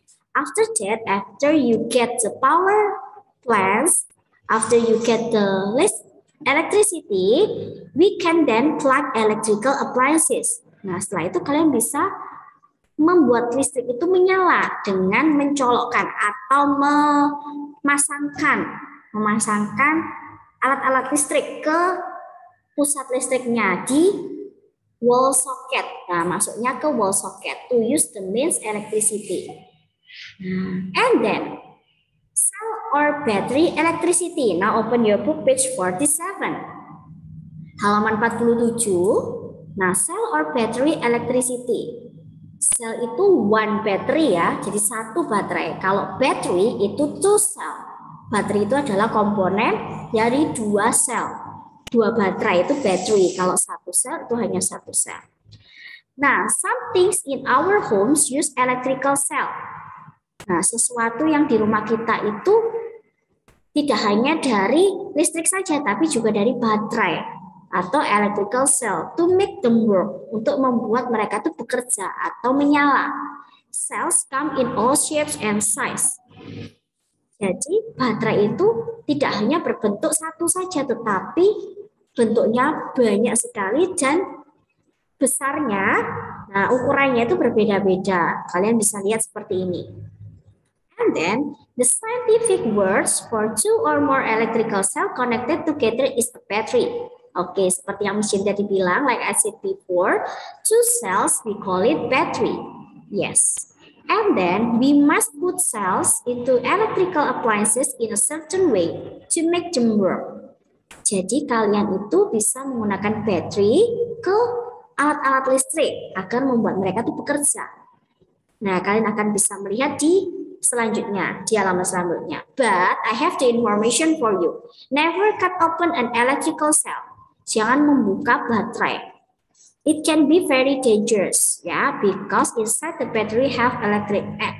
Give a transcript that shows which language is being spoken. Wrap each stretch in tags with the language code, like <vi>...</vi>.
<en>After that, after you get the power plants, after you get the electricity, we can then plug electrical appliances.</en> <id>Nah, setelah itu kalian bisa membuat listrik itu menyala dengan mencolokkan atau memasangkan alat-alat listrik ke pusat listriknya di wall socket. Nah, masuknya ke</id> <en>wall socket to use the mains electricity. And then cell or battery electricity. Now open your book page 47.</en> <id>Halaman 47.</id> <en>Nah, cell or battery electricity.</en> <id>Sel itu</id> <en>one battery</en> <id>ya, jadi satu baterai. Kalau battery itu</id> <en>two cell.</en> <id>Baterai itu adalah komponen dari dua sel. Dua baterai itu battery. Kalau satu sel itu hanya satu sel. Nah,</id> <en>some things in our homes use electrical cell.</en> <id>Nah, sesuatu yang di rumah kita itu tidak hanya dari listrik saja, tapi juga dari baterai. atau</id> <en>electrical cell to make them work,</en> <id>untuk membuat mereka itu bekerja atau menyala.</id> <en>Cells come in all shapes and size.</en> <id>Jadi baterai itu tidak hanya berbentuk satu saja, tetapi bentuknya banyak sekali dan besarnya, nah ukurannya itu berbeda-beda. Kalian bisa lihat seperti ini.</id> <en>And then the scientific words for two or more electrical cell connected together is a battery. Oke,</en> <id>seperti yang Miss Jin tadi bilang,</id> <en>like I said before, two cells we call it battery. Yes. And then we must put cells into electrical appliances in a certain way to make them work.</en> <id>Jadi kalian itu bisa menggunakan baterai ke alat-alat listrik agar membuat mereka itu bekerja. Nah, kalian akan bisa melihat di selanjutnya, di halaman selanjutnya.</id> <en>But I have the information for you. Never cut open an electrical cell.</en> <id>Jangan membuka baterai.</id> <en>It can be very dangerous, ya, because inside the battery have electricity.</en>